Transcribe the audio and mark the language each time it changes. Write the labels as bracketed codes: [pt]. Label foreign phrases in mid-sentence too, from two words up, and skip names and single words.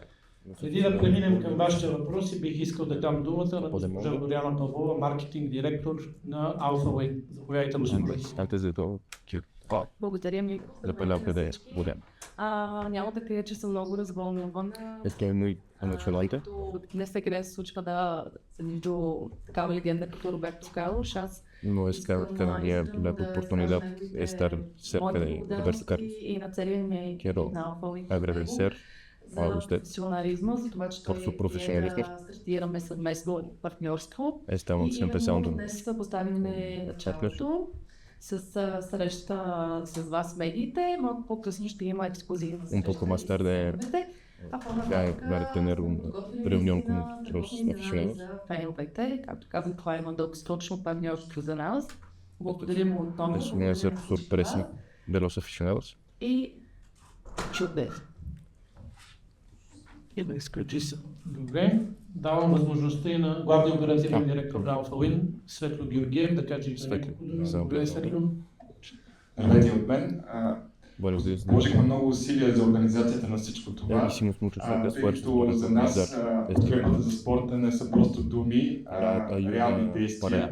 [bg] Преди да преминем към вашите въпроси, бих искал да дам думата на госпожа Боряна Павлова, маркетинг директор на Alpha Win. Заповядайте, госпожа. Благодаря ми. Няма да кажа, че съм много развълнувана. Не се къде се случва да между такава легенда като Роберто Карлош. [es] No es cada día la oportunidad de estar cerca de Roberto Carlos. Quiero agradecer a usted por su profesionalismo. Estamos empezando [bg] с среща с вас медиите, малко по-късно ще има ексклузивно. [es] Un poco más tarde va a tener una reunión con los aficionados. [bg] Както казах, това има дългосрочно партньорство за нас. Благодарим отново. [es] Es una sorpresa de los aficionados. [bg] И чудесно. Добре, давам възможността и на главния оперативен директор на Alpha Win, Светло Георгиев, да каже Добре, Светло. Здравейте от мен. Вложихме много усилия за организацията на всичко това, тъй като за нас подкрепата за спорта не са просто думи, а реални действия.